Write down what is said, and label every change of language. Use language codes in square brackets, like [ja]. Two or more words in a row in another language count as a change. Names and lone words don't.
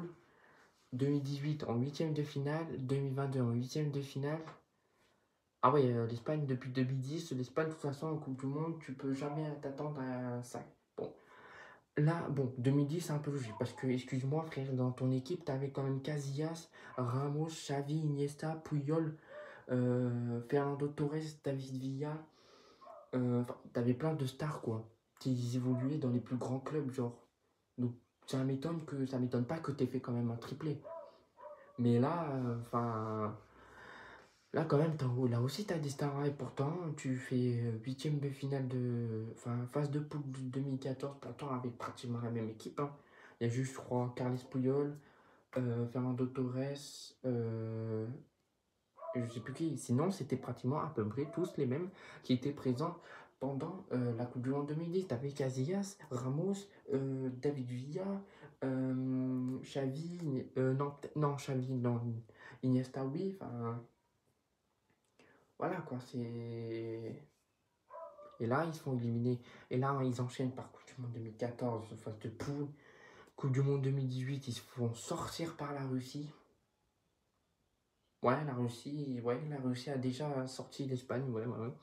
[fr] 2018 en huitième de finale. 2022 en huitième de finale. Ah ouais, l'Espagne, depuis 2010, l'Espagne, de toute façon, en Coupe du Monde, tu peux jamais t'attendre à ça. Bon, là, bon, 2010, c'est un peu logique, parce que, excuse-moi, frère, dans ton équipe, t'avais quand même Casillas, Ramos, Xavi, Iniesta, Puyol, Fernando Torres, David Villa. T'avais plein de stars, quoi, qui évoluaient dans les plus grands clubs, genre. Donc, ça m'étonne pas que t'aies fait quand même un triplé. Mais là, là quand même, là aussi t'as des stars, et pourtant tu fais huitième de finale phase de poule de 2014, pourtant avec pratiquement la même équipe, hein. Il y a juste, je crois, Carles Puyol, Fernando Torres, je sais plus qui. Sinon, c'était pratiquement à peu près tous les mêmes qui étaient présents pendant la Coupe du Monde 2010. T'avais Casillas, Ramos, David Villa, Xavi, non, Xavi, non, Iniesta, oui, enfin, voilà quoi, c'est. Et là, ils se font éliminer. Et là, ils enchaînent par Coupe du Monde 2014, phase de poule. Coupe du Monde 2018, ils se font sortir par la Russie. Ouais, la Russie a déjà sorti l'Espagne, ouais, ouais, ouais.